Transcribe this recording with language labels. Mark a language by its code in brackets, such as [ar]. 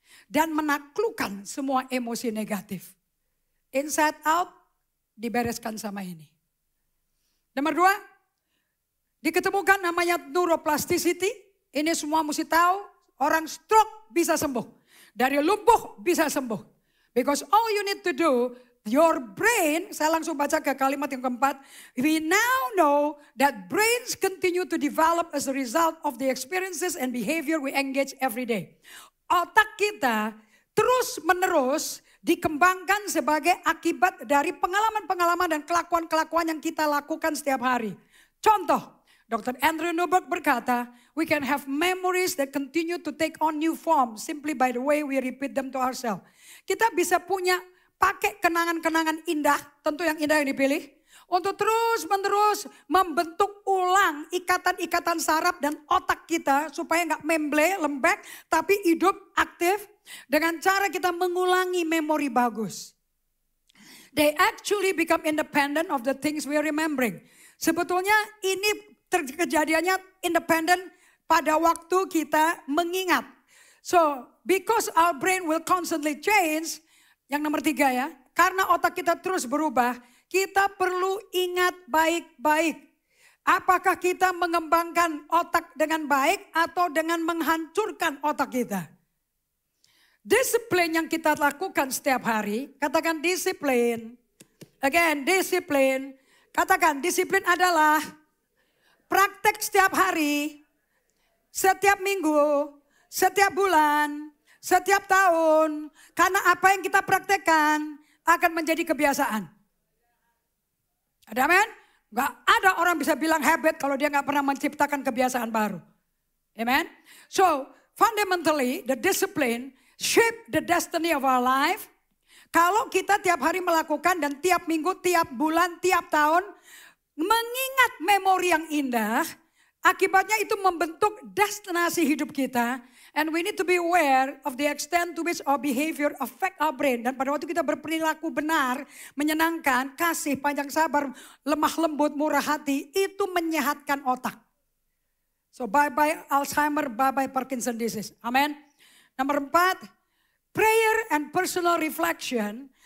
[id] Dan menaklukkan semua emosi negatif. Inside out dibereskan sama ini. Nomor 2, diketemukan namanya neuroplasticity. Ini semua mesti tahu, orang stroke bisa sembuh. Dari lumpuh bisa sembuh. [en] Because all you need to do, your brain, [id] saya langsung baca ke kalimat yang keempat. [en] We now know that brains continue to develop as a result of the experiences and behavior we engage every day. [id] Otak kita terus menerus dikembangkan sebagai akibat dari pengalaman-pengalaman dan kelakuan-kelakuan yang kita lakukan setiap hari. Contoh, Dr. [en] Andrew Newberg [id] berkata, [en] we can have memories that continue to take on new form simply by the way we repeat them to ourselves. [id] Kita bisa punya pakai kenangan-kenangan indah, tentu yang indah yang dipilih, untuk terus-menerus membentuk ulang ikatan-ikatan saraf dan otak kita supaya nggak memble, lembek, tapi hidup aktif dengan cara kita mengulangi memori bagus. [en] They actually become independent of the things we are remembering. [id] Sebetulnya ini kejadiannya independen pada waktu kita mengingat. [en] So, because our brain will constantly change, [id] yang nomor 3 ya, karena otak kita terus berubah, kita perlu ingat baik-baik. Apakah kita mengembangkan otak dengan baik atau dengan menghancurkan otak kita? Disiplin yang kita lakukan setiap hari, katakan disiplin. Again, disiplin. Katakan disiplin adalah praktek setiap hari, setiap minggu, setiap bulan, setiap tahun. Karena apa yang kita praktekkan akan menjadi kebiasaan. Ada amin? Gak ada orang bisa bilang habit kalau dia gak pernah menciptakan kebiasaan baru. Amen? [en] So, fundamentally, the discipline shape the destiny of our life. [id] Kalau kita tiap hari melakukan dan tiap minggu, tiap bulan, tiap tahun, mengingat memori yang indah, akibatnya itu membentuk destinasi hidup kita. [en] And we need to be aware of the extent to which our behavior affect our brain. [id] Dan pada waktu kita berperilaku benar, menyenangkan, kasih, panjang sabar, lemah lembut, murah hati, itu menyehatkan otak. [en] So bye-bye Alzheimer, bye-bye Parkinson disease. Amen. [id] Nomor 4, [en] prayer and personal reflection.